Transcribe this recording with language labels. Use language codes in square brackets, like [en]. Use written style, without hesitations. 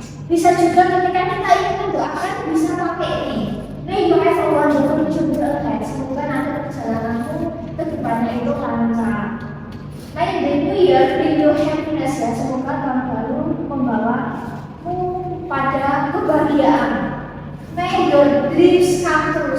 [id] Bisa juga ketika kita ingin mendoakan, bisa pakai ini. [en] May you have a wonderful journey ahead. [id] Semoga nanti perjalananmu ke depannya itu lancar. [en] May the new year bring you happiness ya. [id] Semoga tahun baru membawamu pada kebahagiaan. [en] May your dreams come true.